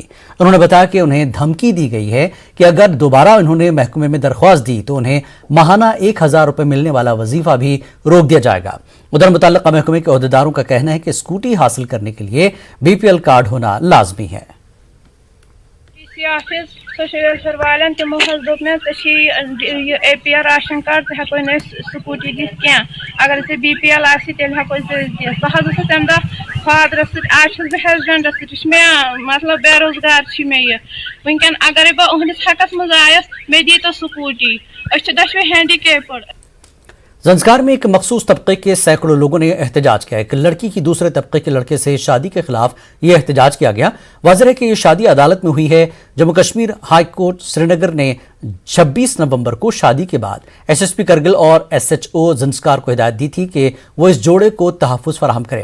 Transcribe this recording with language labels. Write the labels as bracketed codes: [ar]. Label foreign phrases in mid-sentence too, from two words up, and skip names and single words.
[ur] انہوں نے بتایا کہ انہیں دھمکی دی گئی ہے کہ اگر دوبارہ انہوں نے محکمے میں درخواست دی تو انہیں ماہانہ 1000 روپے ملنے والا وظیفہ بھی روک دیا جائے گا. ادھر متعلقہ محکمے کے عہدیداروں کا کہنا ہے کہ اسکوٹی حاصل کرنے کے لیے [en] BPL card [ur] ہونا لازمی ہے. [en] office social welfare [ks] वालन तमो दोप मे [en] APR ration card [ks] हेको स्कूटी दिस क्या अगर से BPL तेल हेको दिस बह तम दह फादरस आज बह हस्बेंडस मे मतलब बेरोजगार मे वनकन अगर बह उहदिस हकस मज आयस मे दी तो स्कूटी दशवे हैंडीकेप्ड। [ur] زنسکار میں ایک مخصوص طبقے کے سینکڑوں لوگوں نے احتجاج کیا. ایک لڑکی کی دوسرے طبقے کے لڑکے سے شادی کے خلاف یہ احتجاج کیا گیا. واضح ہے کہ یہ شادی عدالت میں ہوئی ہے۔ جموں کشمیر ہائی کورٹ سرینگر نے 26 نومبر کو شادی کے بعد SSP کرگل اور SHO زنسکار کو ہدایت دی تھی کہ وہ اس جوڑے کو تحفظ فراہم کریں.